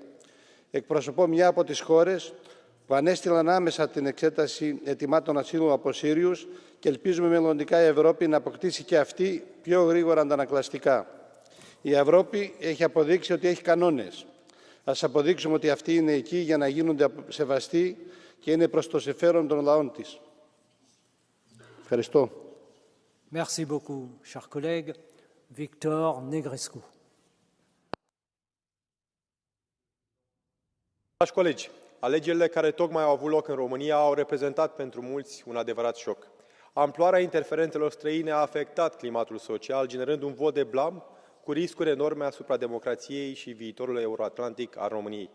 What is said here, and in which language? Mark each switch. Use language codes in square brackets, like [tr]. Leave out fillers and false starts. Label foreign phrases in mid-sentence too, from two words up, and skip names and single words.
[el] Εκπροσωπώ μια από τις χώρες που ανέστειλαν άμεσα την εξέταση αιτημάτων ασύλου από Σύριους και ελπίζουμε μελλοντικά η Ευρώπη να αποκτήσει και αυτή πιο γρήγορα αντανακλαστικά. Η Ευρώπη έχει αποδείξει ότι έχει κανόνες. Ας αποδείξουμε ότι αυτοί είναι εκεί για να γίνονται σεβαστοί και είναι προς το συμφέρον των λαών της. Ευχαριστώ. [fr] Merci beaucoup, chers collègues. Victor Negrescu. [ro] Dragi colegi, alegerile care tocmai au avut loc în România au reprezentat pentru mulți un adevărat șoc. Amploarea interferențelor străine a afectat climatul social, generând un vot de blam cu riscuri enorme asupra democrației și viitorului euroatlantic al României.